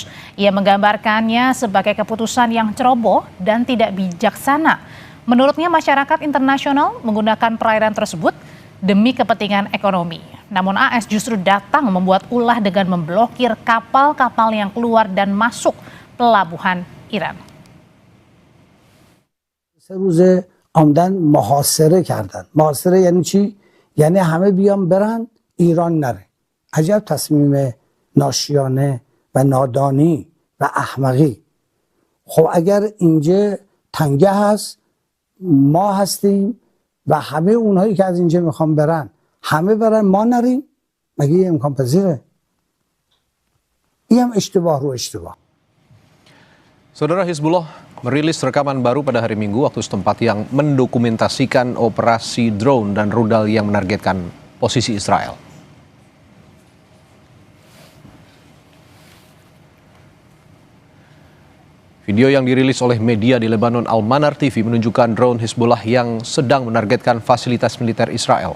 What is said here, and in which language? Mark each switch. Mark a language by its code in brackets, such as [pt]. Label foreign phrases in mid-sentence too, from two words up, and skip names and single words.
[id] Ia menggambarkannya sebagai keputusan yang ceroboh dan tidak bijaksana. Menurutnya masyarakat internasional menggunakan perairan tersebut demi kepentingan ekonomi. Namun AS justru datang membuat ulah dengan memblokir kapal-kapal yang keluar dan masuk pelabuhan Iran. [fa] سه روز آمدن محاصره کردن. محاصره یعنی چی؟ یعنی همه بیان برن ایران نره. عجب تصمیم ناشیانه و نادانی و احمقی. خب اگر اینجا تنگه هست ما هستیم و همه اونهایی که از اینجا میخوان برن همه برن ما نریم، مگه یه امکان پذیره؟ این هم اشتباه رو اشتباه. [id] Saudara, Hizbullah merilis rekaman baru pada hari Minggu waktu setempat yang mendokumentasikan operasi drone dan rudal yang menargetkan posisi Israel. Video yang dirilis oleh media di Lebanon Al-Manar TV menunjukkan drone Hizbullah yang sedang menargetkan fasilitas militer Israel.